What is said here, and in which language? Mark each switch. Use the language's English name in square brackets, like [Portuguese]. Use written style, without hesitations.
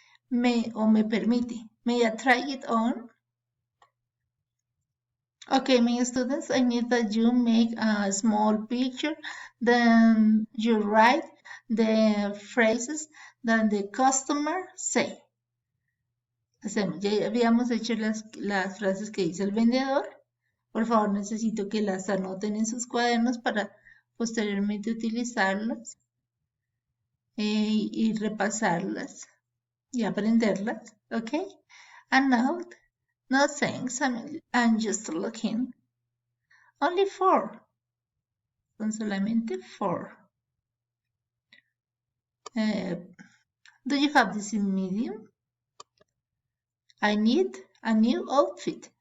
[Spanish] Me permite. [English] May I try it on? Okay, my students, I need that you make a small picture, then you write the phrases that the customer say. [Spanish] Ya habíamos hecho las frases que dice el vendedor. Por favor, necesito que las anoten en sus cuadernos para posteriormente utilizarlas y repasarlas y aprenderlas. [English] Okay? And now, no thanks, I'm just looking. Only 4. [Spanish] Son solamente 4. [English] Do you have this in medium? I need a new outfit.